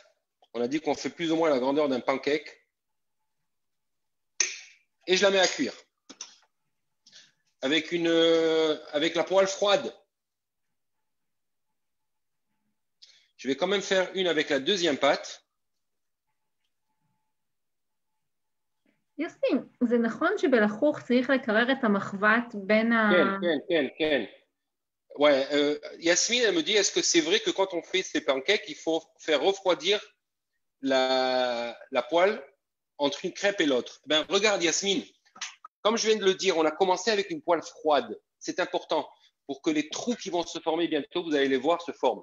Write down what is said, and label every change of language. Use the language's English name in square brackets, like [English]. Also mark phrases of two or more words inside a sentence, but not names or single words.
[French] On a dit qu'on fait plus ou moins la grandeur d'un pancake. Et je la mets à cuire. Avec la poêle froide. Je vais quand même faire une avec la deuxième pâte. [Hebrew] יוסי, זה נכון שבלחוך צריך לקרר את המחבת בין כן. [French] Ouais, Yasmine, elle me dit, est-ce que c'est vrai que quand on fait ces pancakes, il faut faire refroidir la poêle entre une crêpe et l'autre? Ben, regarde, Yasmine, comme je viens de le dire, on a commencé avec une poêle froide. C'est important pour que les trous qui vont se former bientôt, vous allez les voir, se forment.